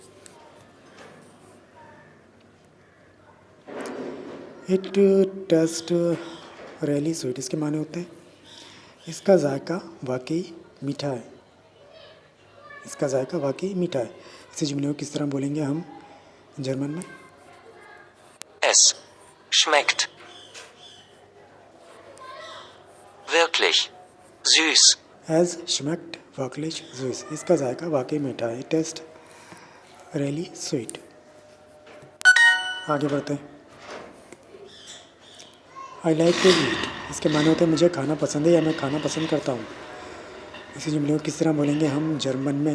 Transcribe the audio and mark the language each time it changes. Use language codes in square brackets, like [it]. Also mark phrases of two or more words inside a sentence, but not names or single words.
[en] It taste really sweet, [ur] اس کے معنی ہوتے ہیں اس کا ذائقہ واقعی میٹھا ہے. اس کا ذائقہ واقعی میٹھا ہے. اسی جملے کو کس طرح بولیں گے ہم جرمن میں? [de] Es schmeckt wirklich süß. एज schmeckt wirklich süß, [ur] اس کا ذائقہ واقعی میٹھا ہے. [en] Taste really sweet. [ur] آگے بڑھتے ہیں. [en] I like to eat, [ur] اس کے معنی ہوتے ہیں مجھے کھانا پسند ہے یا میں کھانا پسند کرتا ہوں. اسی جملے کو کس طرح بولیں گے ہم جرمن میں?